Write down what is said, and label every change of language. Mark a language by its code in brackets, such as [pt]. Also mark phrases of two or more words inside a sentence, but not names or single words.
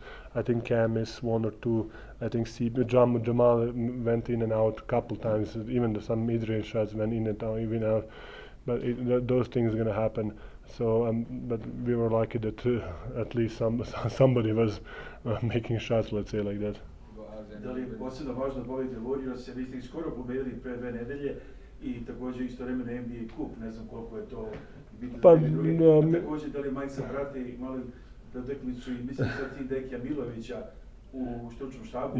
[en] I think Cam missed 1 or 2. I think Jamal went in and out a couple times. Even some mid-range shots went in and out, even out. But those things are gonna happen. So, but we were lucky that at least somebody was making shots, let's say like that. [sr] Da li je posebno važno pobediti Warriors, vi ste ih skoro pobedili pre 2 nedelje i također istovremeno NBA kup, ne znam koliko je to bitno Pa, za neke druge. A također da li Majsa prati malo da utakmicu i mislim sad ti Dekija Milovića u stručnom štabu?